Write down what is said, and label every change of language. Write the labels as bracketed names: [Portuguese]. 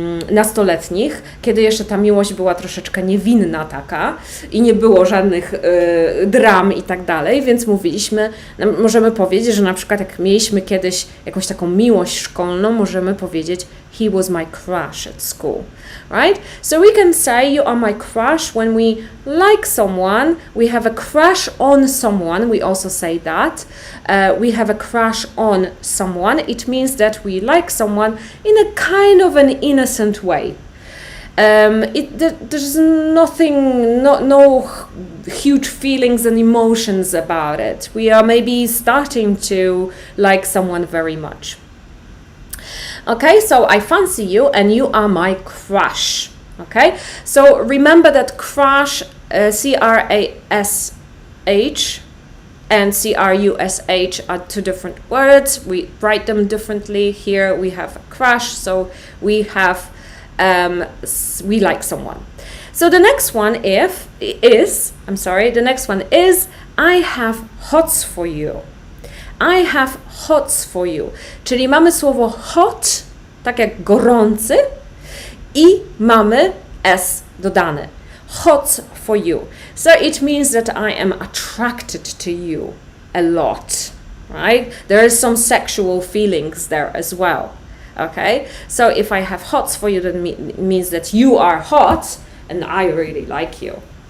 [Polish] nastoletnich, kiedy jeszcze ta miłość była troszeczkę niewinna taka i nie było żadnych dram i tak dalej, więc możemy powiedzieć, że na przykład jak mieliśmy kiedyś jakąś taką miłość szkolną, możemy powiedzieć [English] he was my crush at school, right? So we can say you are my crush when we like someone, we have a crush on someone, we also say that. We have a crush on someone. It means that we like someone in a kind of an innocent way. There's no huge feelings and emotions about it. We are maybe starting to like someone very much. Okay, so I fancy you and you are my crush. Okay, so remember that crush, C-R-A-S-H and C-R-U-S-H are two different words. We write them differently. Here we have a crush, so we like someone. So the next one is I have hots for you. I have hots for you. [Polish] Czyli mamy słowo hot, tak jak gorący, i mamy s dodane. [English] Hots for you. So it means that I am attracted to you a lot, right? There is some sexual feelings there as well. Okay? So if I have hots for you, that means that you are hot and I really like you.